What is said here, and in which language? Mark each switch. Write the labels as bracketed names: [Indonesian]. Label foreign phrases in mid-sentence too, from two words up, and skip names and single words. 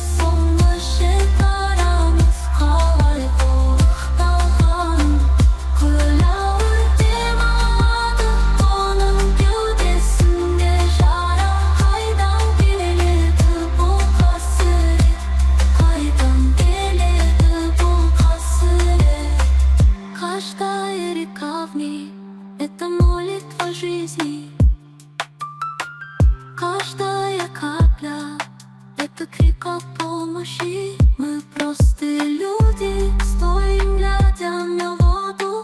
[Kazakh] Соңғы шекарамыз қалай қорықталған. Көл ауыр дем алады оның кеудесінде жара. Қайдан келеді бұл қасірет, қайдан келеді бұл қасірет. [Russian] Каждая река в ней — это молитва жизни. Каждая капля — это крик о помощи. Мы простые люди, стоим глядя на воду.